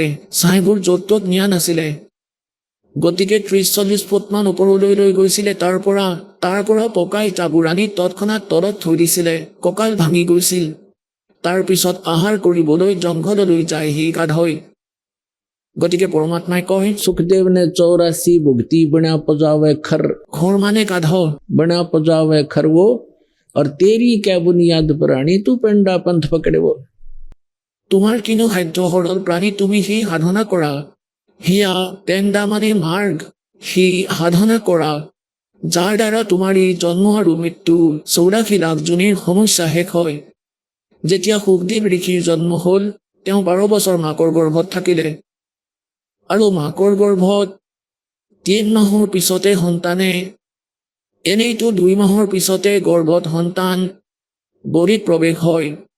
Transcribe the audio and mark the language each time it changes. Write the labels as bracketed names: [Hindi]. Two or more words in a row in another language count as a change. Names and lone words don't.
[Assamese] ছাইবোৰ য'ত ত'ত নিয়া নাছিলে। গতিকে 30-40 ফুটমান ওপৰলৈ লৈ গৈছিলে। তাৰ পৰা পকা ইটাবোৰ আনি তৎক্ষণাত তলত থৈ দিছিলে। কঁকাল ভাঙি গৈছিল। তাৰ পিছত আহাৰ কৰিবলৈ জংঘললৈ যায় সি গাধই। গতিকে পৰমাত্মাই কয়, [Hindi] सुखदेव ने 84 भुगती बना पजावे खर, [Assamese] ঘৰ মানে গাধ, [Hindi] बना पजावे खर वो, और तेरी क्या बुनियाद प्राणी तू पेंडा पंथ पकड़े वो। [Assamese] তোমাৰ কিনো সাধ্য সৰল প্ৰাণী, তুমি সি সাধনা কৰা। হিয়া পেণ্ডা মানে মাৰ্গ, সি সাধনা কৰা, যাৰ দ্বাৰা তোমাৰ এই জন্ম আৰু মৃত্যু 84 লাখ জনীৰ সমস্যা শেষ হয়। যেতিয়া সুখদেৱ ঋষিৰ জন্ম হ'ল, তেওঁ 12 বছৰ মাকৰ গৰ্ভত থাকিলে, আৰু মাকৰ গৰ্ভত 3 মাহৰ পিছতে সন্তানে, এনেইতো 2 মাহৰ পিছতে গৰ্ভত সন্তান বৰিত প্ৰৱেশ হয়।